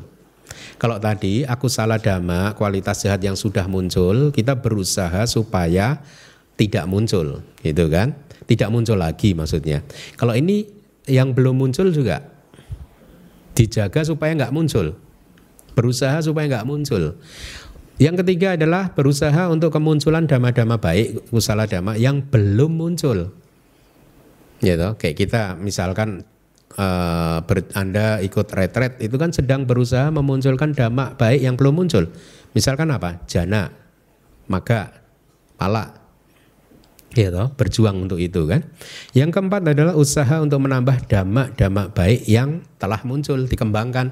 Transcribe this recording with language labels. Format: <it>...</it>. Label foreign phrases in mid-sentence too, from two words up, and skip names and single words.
<id>Kalau tadi</id> <pi>akusala dhamma,</pi> <id>kualitas jahat yang sudah muncul, kita berusaha supaya tidak muncul, gitu kan? Tidak muncul lagi maksudnya. Kalau ini yang belum muncul juga dijaga supaya nggak muncul, berusaha supaya nggak muncul. Yang ketiga adalah berusaha untuk kemunculan dhamma-dhamma baik,</id> <pi>kusala dhamma</pi> <id>yang belum muncul. Gitu. Kayak kita misalkan Anda ikut retret, itu kan sedang berusaha memunculkan dhamma baik yang belum muncul. Misalkan apa?</id> <pi>Jana, maga, pala.</pi> <id>Gitu, berjuang untuk itu kan. Yang keempat adalah usaha untuk menambah dhamma baik yang telah muncul, dikembangkan.</id>